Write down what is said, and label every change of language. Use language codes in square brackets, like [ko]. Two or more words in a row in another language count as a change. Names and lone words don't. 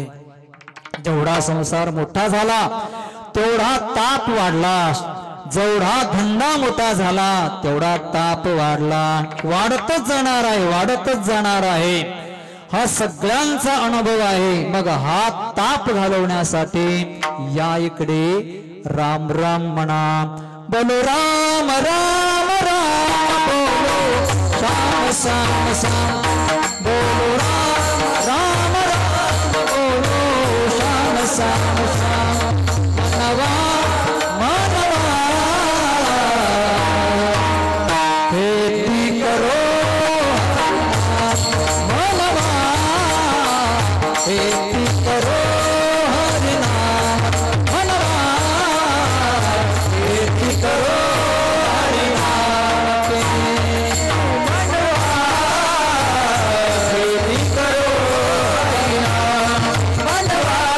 [mr] जेवढा संसार मोठा झाला तेवढा ताप वाढला, जेवढा धंदा मोठा झाला तेवढा ताप वाढला. वाढतच जाणार आहे, वाढतच जाणार आहे. हा सगळ्यांचा अनुभव आहे. मग हा ताप घालवण्यासाठी या इकडे राम राम म्हणा. [hi] बोलो राम राम राम, बोलो श्याम श्याम श्याम, बोलो राम राम राम, बोलो श्याम श्याम श्याम. मनवा मनवा खेती करो, मनवा खेती करो हरिनाम, मनवा खेती करो हरिनाम, मनवा खेती करो हरिनाम, मनवा.